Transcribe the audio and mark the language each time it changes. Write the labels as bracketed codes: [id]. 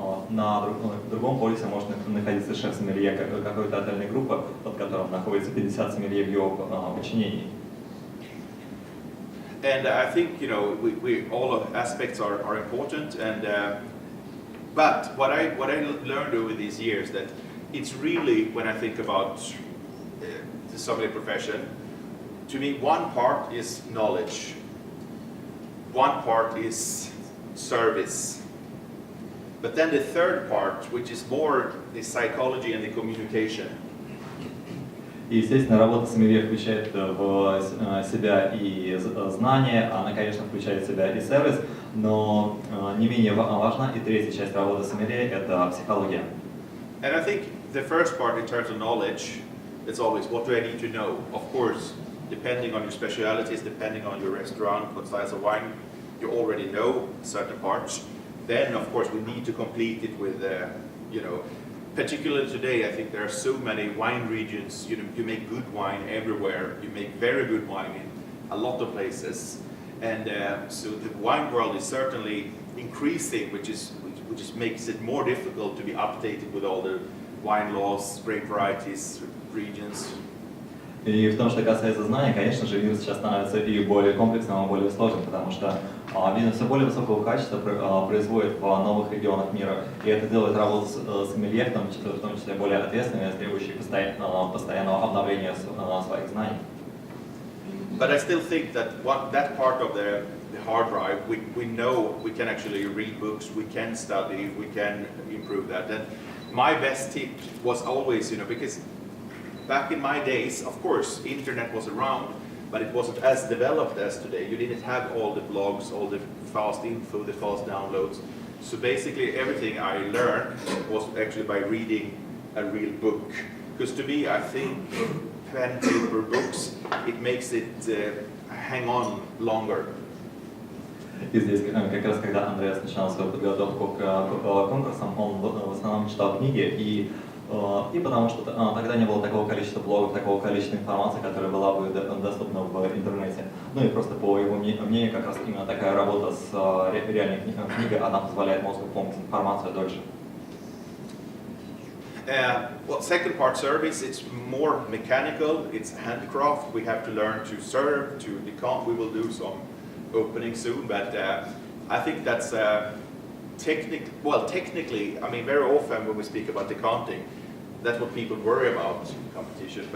[ru] На другом полюсе может находиться шеф-сомелье какой-то отдельной группы, под которым находится 50 сомелье в его подчинении. [en] And I think, you know, all of aspects are important, and but what I learned over these years that it's really, when I think about the sommelier profession, to me one part is knowledge, one part is service, but then the third part, which is more the psychology and the communication. [ru] И, естественно, работа сомелье включает в себя и знания, она, конечно, включает в себя и сервис, но не менее важна и третья часть работы сомелье – это психология. [en] And I think the first part in terms of knowledge, it's always what do I need to know? Of course, depending on your specialities, depending on your restaurant, what size of wine, you already know certain parts. Then, of course, we need to complete it with, you know, particularly today, I think there are so many wine regions. You know, you make good wine everywhere. You make very good wine in a lot of places, and so the wine world is certainly increasing, which makes it more difficult to be updated with all the wine laws, grape varieties, regions. [ru] И в том, что касается знаний, конечно же, мир сейчас становится и более комплексным, и более сложным, потому что вина все более высокого качества производят в новых регионах мира, и это делает работу сомелье, в том числе более ответственной, требующей постоянного обновления своих знаний. [en] But I still think that that part of the hard drive, we know we can actually read books, we can study, we can improve that. And my best tip was always, you know, because back in my days, of course, internet was around, but it wasn't as developed as today. You didn't have all the blogs, all the fast info, the fast downloads. So basically everything I learned was actually by reading a real book. Because to me, I think pen, paper, books, it makes it hang on longer. [ru] И здесь как раз, когда Андреас начинал свою подготовку к конкурсам, он в основном читал книги, и И потому что тогда не было такого количества блогов, такого количества информации, которая была бы доступна в интернете. Ну и просто по его мнению, как раз именно такая работа с реальной книгой, она позволяет мозгу помнить информацию дольше. [en] Well, second part service, it's more mechanical, it's handcraft. We have to learn to serve, to decant. We will do some opening soon, but I think that's technically, I mean, very often when we speak about decanting, that's what people worry about in competition.